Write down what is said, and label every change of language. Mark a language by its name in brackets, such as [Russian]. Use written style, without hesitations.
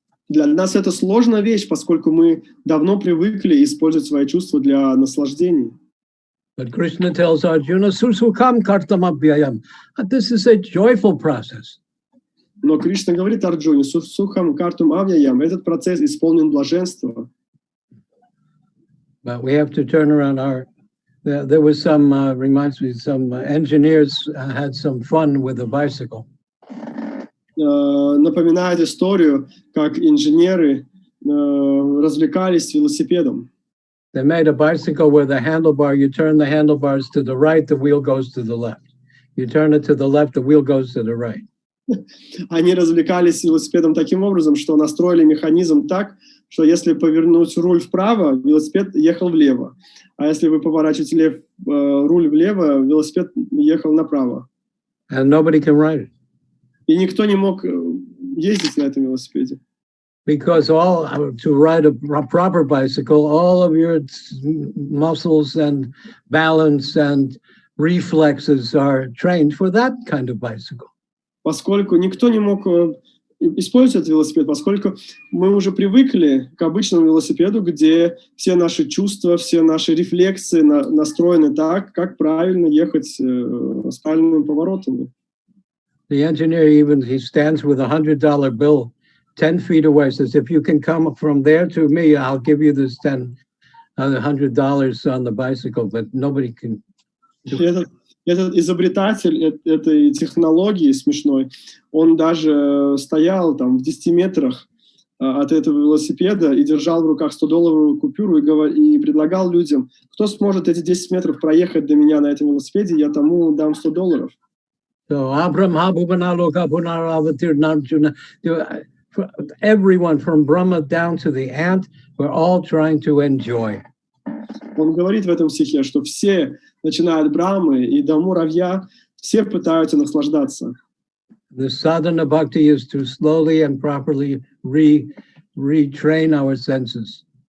[Russian] Для нас это сложная вещь, поскольку мы давно привыкли использовать свои чувства для наслаждений. [English] But Krishna tells Arjuna, [Sanskrit] Susukham kartamabhyayam. [English] This is a joyful process. [Russian] Но Кришна говорит Арджуне, [Sanskrit] сухам картум авьяям, [Russian] этот процесс исполнен блаженства. [English] But we have to turn around there was some, reminds me, some engineers had some fun with a bicycle. [Russian] Напоминает историю, как инженеры развлекались велосипедом. [English] They made a bicycle where the handlebar, you turn the handlebars to the right, the wheel goes to the left. You turn it to the left, the wheel goes to the right. [Russian] Они развлекались велосипедом таким образом, что настроили механизм так, что если повернуть руль вправо, велосипед ехал влево. А если вы поворачиваете руль влево, велосипед ехал направо. [English] And nobody can ride it. [Russian] И никто не мог ездить на этом велосипеде. [English] Because to ride a proper bicycle, all of your muscles and balance and reflexes are trained for that kind of bicycle. [Russian] Поскольку никто не мог использовать этот велосипед, поскольку мы уже привыкли к обычному велосипеду, где все наши чувства, все наши рефлексы настроены так, как правильно ехать с правильными поворотами. [English] The engineer he stands with $100 bill 10 feet away, says, if you can come from there to me, I'll give you this $100 on the bicycle, but nobody can. [Russian] Этот изобретатель этой технологии смешной, он даже стоял там в 10 метрах от этого велосипеда и держал в руках $100 купюру и предлагал людям, кто сможет эти 10 метров проехать до меня на этом велосипеде, я тому дам $100. [English] So everyone from Brahma down to the ant, we're all trying to enjoy. [Russian] Он говорит в этом стихе, что все, начиная от Брамы и до муравья, все пытаются наслаждаться. [English] The sadhana bhakti is to slowly and properly retrain our senses.